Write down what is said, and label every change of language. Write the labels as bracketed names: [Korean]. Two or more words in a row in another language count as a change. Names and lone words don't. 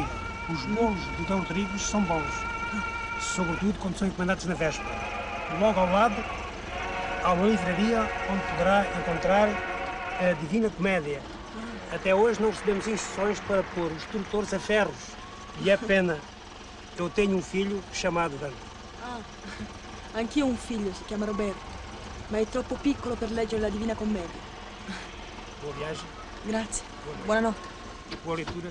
[Portuguese] Os bolos do Dom Rodrigues são bons, sobretudo quando são encomendados na véspera. Logo ao lado, há uma livraria onde poderá encontrar a Divina Comédia. Até hoje não recebemos instruções para pôr os extrutores a ferros. E é pena. Eu tenho um filho chamado Dante. [Italian] Ah, anch'io ho un figlio, si chiama Roberto, ma è troppo piccolo per leggere la Divina Commedia. [Portuguese] Boa viagem. [Italian] Grazie. Buonanotte. [Portuguese] Boa leitura.